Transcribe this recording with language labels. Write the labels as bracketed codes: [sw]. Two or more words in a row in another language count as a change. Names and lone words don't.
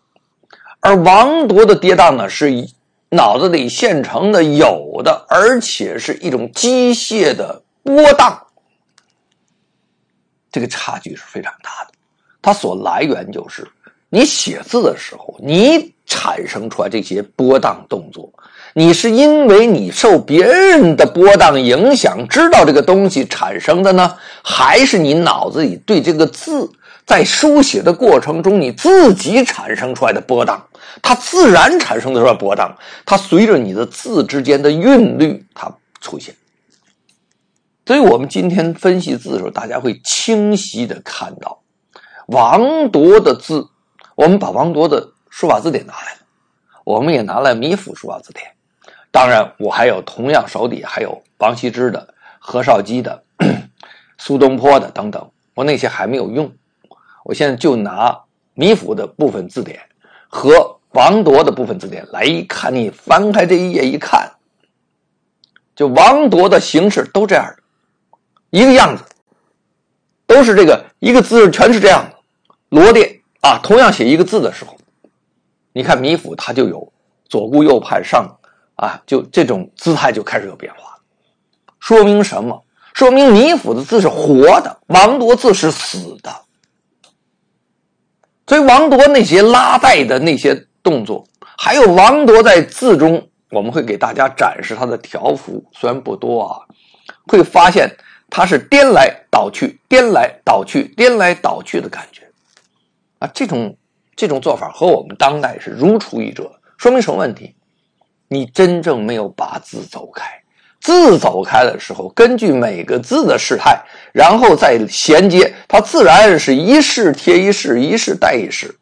[zh] 而王铎的跌宕呢，是腦子裡现成的有的，而且是一種機械的波荡，这个差距是非常大的。它所來源就是你寫字的時候，你產生出來這些波蕩動作，你是因為你受別人的波蕩影響知道這個東西產生的呢，還是你腦子裡對這個字在書寫的過程中你自己產生出來的波蕩？它自然產生的出來波蕩，它隨着你的字之間的韻律它出現。所以我們今天分析字的時候，大家會清晰的看到王铎的字，我們把王铎的書法字典拿來了，我們也拿來米府書法字典。當然我還有同樣手底還有王羲之的、何紹基的、蘇東坡的等等，我那些還沒有用。我現在就拿米府的部分字典和王铎的部分字典來一看，你翻開這一頁一看，就王铎的形式都這樣的一個樣子，都是這個一個字全是這樣的羅列啊。同樣寫一個字的時候，你看米府它就有左顧右盼上啊，就這種姿態就開始有變化。說明什麼？說明米府的字是活的，王铎字是死的。所以王铎那些拉帶的那些動作，還有王铎在字中，我們會給大家展示他的條幅，雖然不多啊，會發現他是顛來倒去、顛來倒去、顛來倒去的感覺啊。這種做法和我們當代是如出一轍。說明什麼問題？你真正沒有把字走開，字走開的時候，根據每個字的事態，然後再銜接，它自然是一式貼一式，一式帶一式。